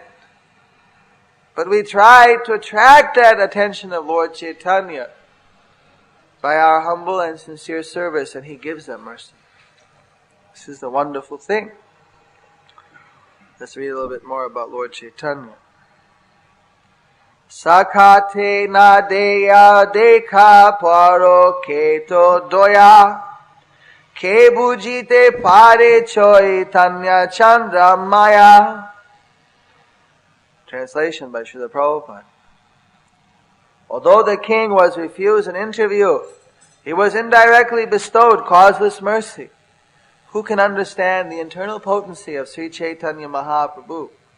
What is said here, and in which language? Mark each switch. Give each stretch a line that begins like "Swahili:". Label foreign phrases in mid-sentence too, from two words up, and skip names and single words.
English: But we try to attract that attention of Lord Chaitanya by our humble and sincere service, and he gives that mercy. This is the wonderful thing. Let's read a little bit more about Lord Chaitanya.
Bangla: সাক্ষাতে না দেয় দেখা পরোক্ষে ত দয়া কে বুঝিতে পারে চৈতন্য চন্দ্র মায়া.
English: Translation by Srila Prabhupada. Although the king was refused an interview, he was indirectly bestowed causeless mercy. Who can understand the internal potency of Sri Caitanya Mahaprabhu?